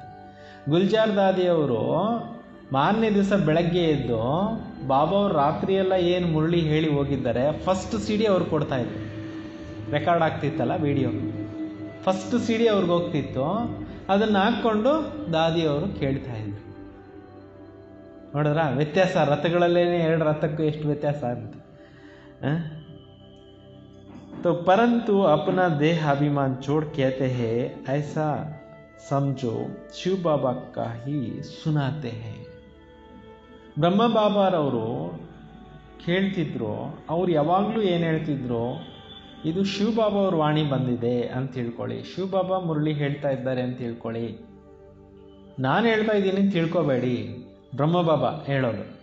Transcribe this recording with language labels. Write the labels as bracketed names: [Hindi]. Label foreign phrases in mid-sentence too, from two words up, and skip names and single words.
[Kannada] ಗುಲ್ಜಾರ್ ದಾದಿಯವರು ಮಾರನೇ ದಿವಸ ಬೆಳಗ್ಗೆ ಎದ್ದು ಬಾಬಾ ಅವರು ರಾತ್ರಿಯೆಲ್ಲ ಏನು ಮುರಳಿ ಹೇಳಿ ಹೋಗಿದ್ದಾರೆ ಫಸ್ಟ್ CD ಅವ್ರು ಕೊಡ್ತಾ ಇದ್ರು. ರೆಕಾರ್ಡ್ ಆಗ್ತಿತ್ತಲ್ಲ ವಿಡಿಯೋ, ಫಸ್ಟ್ CD ಅವ್ರಿಗೆ ಹೋಗ್ತಿತ್ತು. ಅದನ್ನು ಹಾಕ್ಕೊಂಡು ದಾದಿಯವರು ಕೇಳ್ತಾ ಇದ್ರು. ನೋಡಿದ್ರ ವ್ಯತ್ಯಾಸ? ರಥಗಳಲ್ಲೇನೆ 2 ರಥಕ್ಕೂ ಎಷ್ಟು ವ್ಯತ್ಯಾಸ ಅಂತ. [Hindi] तो परंतु अपना देह अभिमान छोड़ कहते हैं ऐसा समझो शिव बाबा का ही सुनाते हैं. [Kannada] ಬ್ರಹ್ಮ ಬಾಬಾರವರು ಕೇಳ್ತಿದ್ರು, ಅವ್ರು ಯಾವಾಗಲೂ ಏನು ಹೇಳ್ತಿದ್ರು? ಇದು ಶಿವ ಬಾಬಾ ಅವ್ರ ವಾಣಿ ಬಂದಿದೆ ಅಂತ ತಿಳ್ಕೊಳ್ಳಿ, ಶಿವ ಬಾಬಾ ಮುರಳಿ ಹೇಳ್ತಾ ಇದ್ದಾರೆ ಅಂತ ತಿಳ್ಕೊಳ್ಳಿ. ನಾನು ಹೇಳ್ತಾ ಇದ್ದೀನಿ ತಿಳ್ಕೊಬೇಡಿ, ಬ್ರಹ್ಮ ಬಾಬಾ ಹೇಳೋದು.